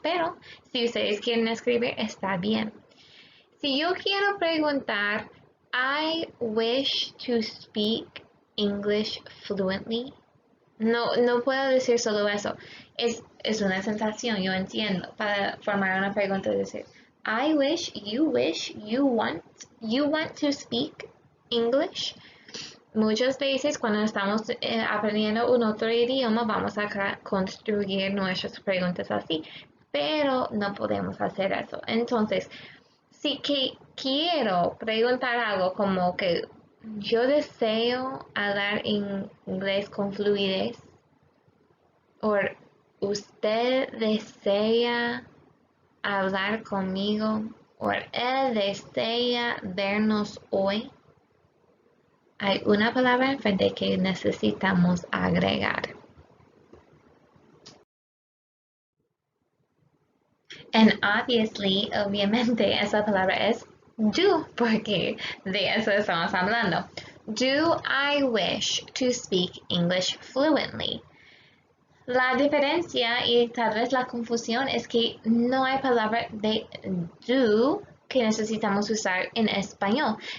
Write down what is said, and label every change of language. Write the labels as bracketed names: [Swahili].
[Spanish] Pero si ustedes quieren escribir, está bien. Si yo quiero preguntar, [English] I wish to speak English fluently. [Spanish] No puedo decir solo eso. Es una sensación, yo entiendo. Para formar una pregunta, decir, [English] I wish, you want to speak English. [Spanish] Muchas veces cuando estamos aprendiendo un otro idioma vamos a construir nuestras preguntas así, pero no podemos hacer eso. Entonces, si que quiero preguntar algo como que yo deseo hablar inglés con fluidez, o usted desea hablar conmigo, o él desea vernos hoy. Hay una palabra enfrente que necesitamos agregar. [English] And obviously, [Spanish] obviamente, esa palabra es do, porque de eso estamos hablando. [English] Do I wish to speak English fluently? [Spanish] La diferencia y tal vez la confusión es que no hay palabra de do que necesitamos usar en español.